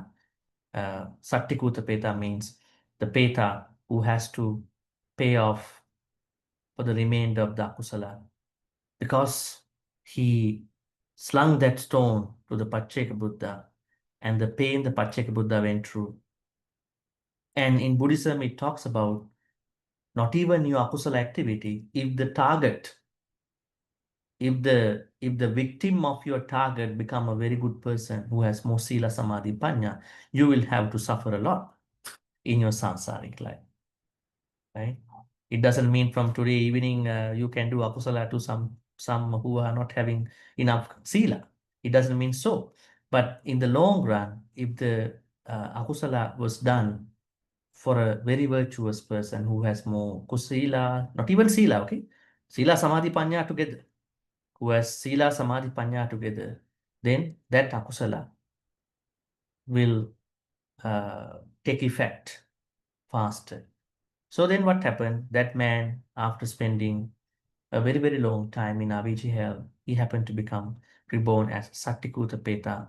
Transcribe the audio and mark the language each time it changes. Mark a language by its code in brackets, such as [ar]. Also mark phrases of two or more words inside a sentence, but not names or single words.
[en] Sattikuta Peta means the Peta who has to pay off for the remainder of the akusala, because he slung that stone to the Pacceka Buddha, and the pain the Pacceka Buddha went through. And in Buddhism, it talks about not even your akusala activity, if the target, if the victim of your target become a very good person who has more [pi] sila, samadhi, panya, [en] you will have to suffer a lot in your samsaric life, right? It doesn't mean from today evening you can do akusala to some who are not having enough sila. It doesn't mean so. But in the long run, if the akusala was done for a very virtuous person who has more kusila, not even sila, okay? [pi] Sila, samadhi, panya [en] together. Who has [pi] sila, samadhi, panya [en] together, then that akusala will take effect faster. So then what happened? That man, after spending a very, very long time in Avicii hell, he happened to become reborn as Sattikuta Peta.